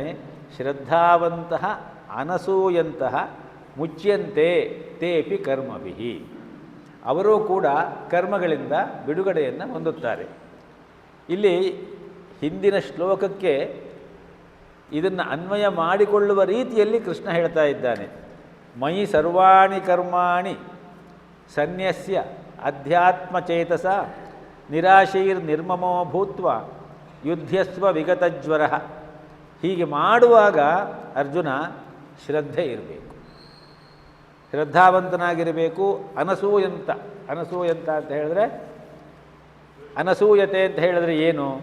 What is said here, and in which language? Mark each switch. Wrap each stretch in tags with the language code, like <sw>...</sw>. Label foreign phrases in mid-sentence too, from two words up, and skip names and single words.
<sa>ಶ್ರದ್ಧಾವಂತಹ ಅನಸೂಯಂತಹ ಮುಚ್ಯಂತೆ ತೇಪಿ ಕರ್ಮಭಿಹಿ.</sa> <kn>ಅವರೂ ಕೂಡ ಕರ್ಮಗಳಿಂದ ಬಿಡುಗಡೆಯನ್ನು ಹೊಂದುತ್ತಾರೆ. ಇಲ್ಲಿ ಹಿಂದಿನ ಶ್ಲೋಕಕ್ಕೆ ಇದನ್ನು ಅನ್ವಯ ಮಾಡಿಕೊಳ್ಳುವ ರೀತಿಯಲ್ಲಿ ಕೃಷ್ಣ ಹೇಳ್ತಾ ಇದ್ದಾನೆ.</kn> <sa>ಮಯಿ ಸರ್ವಾಣಿ ಕರ್ಮಾಣಿ ಸನ್ಯಸ್ಯ ಅಧ್ಯಾತ್ಮಚೇತಸ ನಿರಾಶೈರ್ನಿರ್ಮಮೋ ಭೂತ್ವ ಯುದ್ಧಸ್ವ ವಿಗತಜ್ವರ.</sa> <kn>ಹೀಗೆ ಮಾಡುವಾಗ ಅರ್ಜುನ ಶ್ರದ್ಧೆ ಇರಬೇಕು, ಶ್ರದ್ಧಾವಂತನಾಗಿರಬೇಕು. ಅನಸೂಯಂತ ಅಂತ ಹೇಳಿದ್ರೆ, ಅನಸೂಯತೆ ಅಂತ ಹೇಳಿದ್ರೆ ಏನು?</kn>